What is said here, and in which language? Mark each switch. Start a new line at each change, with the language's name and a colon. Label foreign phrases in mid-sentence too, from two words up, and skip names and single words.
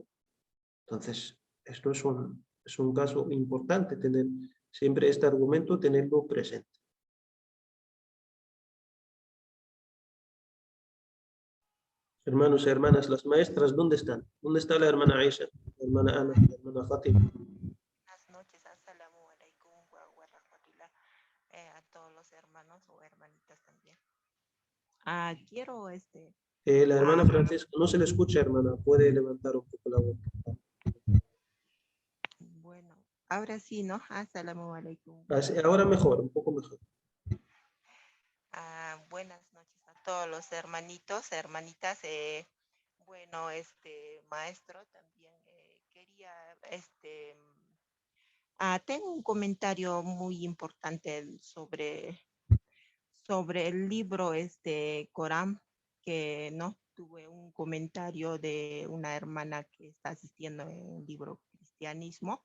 Spanish: Entonces, esto es un caso importante, tener siempre este argumento, tenerlo presente. Hermanos y hermanas, las maestras, ¿dónde están? ¿Dónde está la hermana Aisha, la hermana Ana, la hermana Fátima? Buenas noches,
Arabic: السلام عليكم ورحمة الله,
Spanish: a todos los hermanos o hermanitas también. Quiero La hermana Francisca, no se le escucha, hermana, puede levantar un poco la voz. bueno, ahora sí, ¿no?
Arabic: السلام عليكم.
Spanish: Ahora mejor, un poco mejor. Buenas noches a todos los hermanitos, hermanitas. Bueno, maestro, también quería, tengo un comentario muy importante sobre el libro Corán, que no tuve un comentario de una hermana que está asistiendo en el libro Cristianismo.